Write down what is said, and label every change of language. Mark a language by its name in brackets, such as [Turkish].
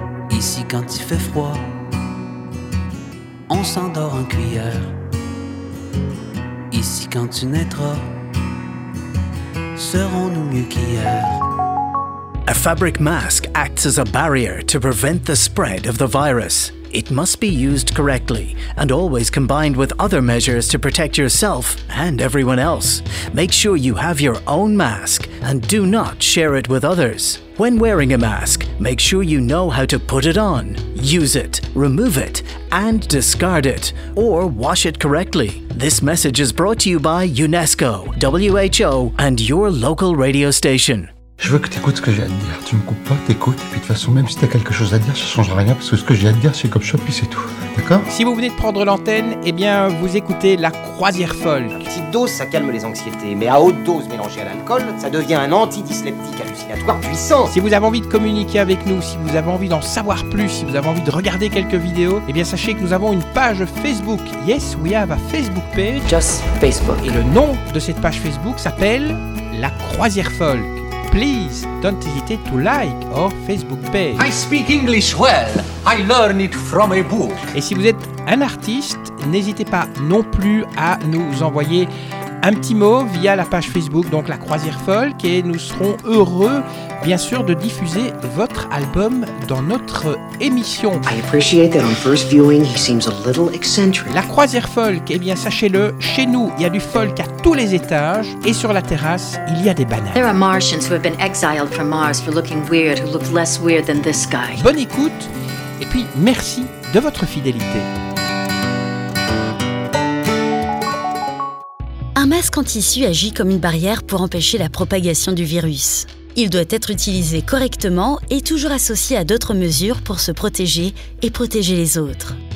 [French] Ici quand il fait froid, on s'endort en cuillère. Ici quand tu naîtras, serons-nous mieux qu'hier. [English] A fabric mask acts as a barrier to prevent the spread of the virus. It must be used correctly and always combined with other measures to protect yourself and everyone else. Make sure you have your own mask and do not share it with others. When wearing a mask, make sure you know how to put it on, use it, remove it, and discard it, or wash it correctly. This message is brought to you by UNESCO, WHO, and your local radio station. [French] Je veux que tu écoutes ce que j'ai à te dire. Tu me coupes pas, t'écoutes. Et puis de toute façon, même si t'as quelque chose à dire, ça changera rien parce que ce que j'ai à te dire, c'est comme ça, puis c'est tout. D'accord ? Si vous venez de prendre l'antenne, eh bien, vous écoutez La Croisière Folle. À petite dose, ça calme les anxiétés. Mais à haute dose, mélangée à l'alcool, ça devient un antidysleptique hallucinatoire puissant. Si vous avez envie de communiquer avec nous, si vous avez envie d'en savoir plus, si vous avez envie de regarder quelques vidéos, eh bien, sachez que nous avons une page Facebook. [English] Yes, we have a Facebook page. Just Facebook. [French] Et le nom de cette page Facebook s'appelle La Croisière Folle. [English] Please, don't hesitate to like our Facebook page. I speak English well. I learn it from a book. [French] Et si vous êtes un artiste, n'hésitez pas non plus à nous envoyer un petit mot via la page Facebook, donc La Croisière Folk, et nous serons heureux, bien sûr, de diffuser votre album dans notre émission. [English] I appreciate that on first viewing, he seems a little eccentric. [French] La Croisière Folk, eh bien, sachez-le, chez nous, il y a du folk à tous les étages, et sur la terrasse, il y a des bananes. [English] There are Martians who have been exiled from Mars for looking weird, who look less weird than this guy. [French] Bonne écoute, et puis merci de votre fidélité. Un masque en tissu agit comme une barrière pour empêcher la propagation du virus. Il doit être utilisé correctement et toujours associé à d'autres mesures pour se protéger et protéger les autres.